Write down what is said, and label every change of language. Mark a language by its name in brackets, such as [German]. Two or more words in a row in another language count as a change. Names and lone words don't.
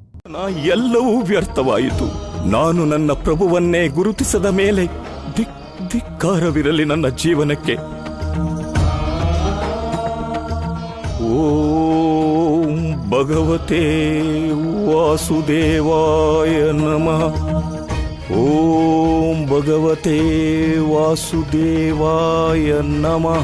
[Kannada] ಎಲ್ಲವೂ ವ್ಯರ್ಥವಾಯಿತು. ನಾನು ನನ್ನ ಪ್ರಭುವನ್ನೇ ಗುರುತಿಸದ ಮೇಲೆ ಧಿಕ್ಕಾರವಿರಲಿ ನನ್ನ ಜೀವನಕ್ಕೆ. [Sanskrit] ಓಂ ಭಗವತೆ ವಾಸುದೇವಾಯ ನಮಃ. ಓಂ ಭಗವತೆ ವಾಸುದೇವಾಯ ನಮಃ.